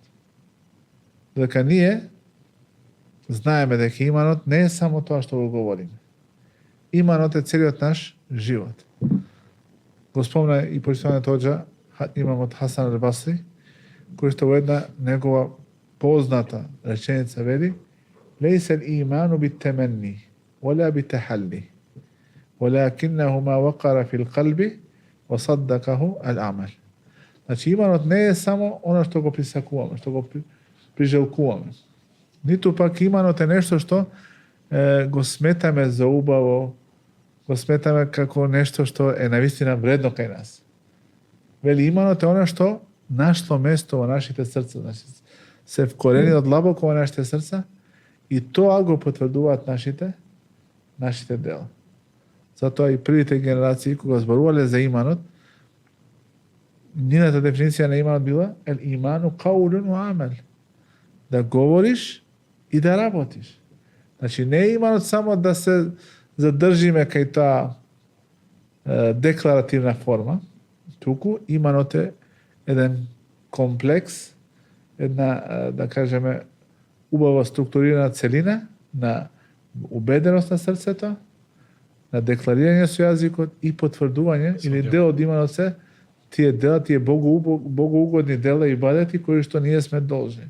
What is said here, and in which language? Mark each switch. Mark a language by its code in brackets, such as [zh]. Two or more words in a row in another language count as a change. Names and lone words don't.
[mk] Дека ние знаеме дека иманот не е само тоа што го говориме. Иманот е целиот наш живот. Го спомна и почитуваниот оџа имамот Хасан ал-Басри, кој што во една негова позната реченица вели: [ar] "ليس الإيمان بالتمني ولا بالتحلي, ولكنه ما وقر في القلب وصدقه العمل." [mk] Значи иманот не е само она што го присакуваме, што го прижелкуваме. Ниту пак иманот е нешто што го сметаме за убаво, го сметаме како нешто што е навистина вредно кај нас. Вели иманот е она што нашло место во нашите срца, значи се вкорени од длабоко во нашите срца и тоа го потврдуваат нашите дела. Затоа и првите генерации кога зборувале за иманот, нивната дефиниција на иманот била [ar] الإيمان قول وعمل. [mk] Да говориш и да работиш. Значи не е иманот само да се задржиме кај таа декларативна форма, туку иманот е еден комплекс, една, да кажеме, убаво структурирана целина на убеденост на срцето, на декларирање со јазикот и потврдување или дел од иманот се тие дела, тие богоугодни дела и ибадети кои што ние сме должни.